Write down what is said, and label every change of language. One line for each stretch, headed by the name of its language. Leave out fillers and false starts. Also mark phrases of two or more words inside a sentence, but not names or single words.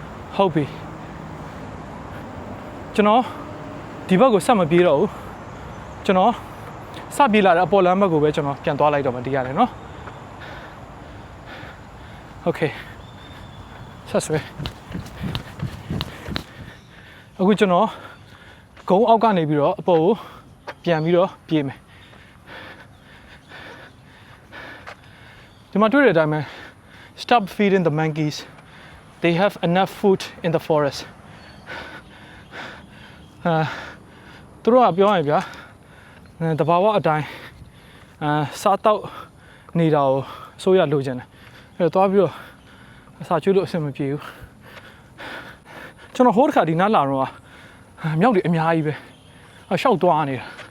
Burmese: ဟုတ်ပြီကျွန်တော်ဒီဘက်ကိုဆက်မပြေးတော့ဘူးကျွန်တော်စပြေးလာတဲ့အပေါ်လမ်းဘက်ကိုပဲကျွန်တော်ပြန်သွားလိုက်တော့မှဒီရတယ်နော်โอเคဆက်ဆွဲ အခုကျွန်တော်ဂုံးအောက်ကနေပြီးတော့အပေါ်ကိုပြန်ပြီးတော့ပြေးမယ်ဒီမှာတွေ့တဲ့အတိုင်းပဲ
English: stop feeding the monkeys they have enough food in the forest
Burmese: သူတို့ကပြောရင်ဗျာတဘာဝအတိုင်းစားတော့နေတာကိုဆိုရလိုချင်တယ်အဲ့တော့သွားပြီးတော့အစာကျွေးလို့အဆင်မပြေဘူးကျွန်တော်ဟိုးတစ်ခါဒီနားလာတော့မြောက်တွေအများကြီးပဲရှောက်သွားနေတာ